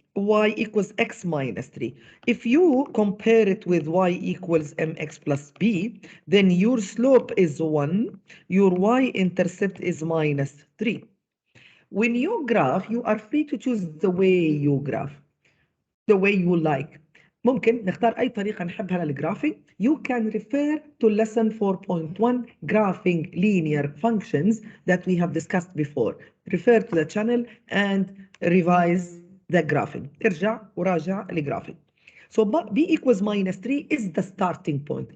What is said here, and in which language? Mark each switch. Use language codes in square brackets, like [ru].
[en] Y equals x minus 3. If you compare it with y equals mx plus b, then your slope is 1, your y-intercept is minus 3. When you graph, you are free to choose the way you graph, the way you like. [ar] ممكن نختار أي طريقة نحبها للجرافينج. [en] You can refer to lesson 4.1 graphing linear functions that we have discussed before. Refer to the channel and revise the graphing. [ar] ارجع وراجع الجرافينج. [en] So b equals minus 3 is the starting point.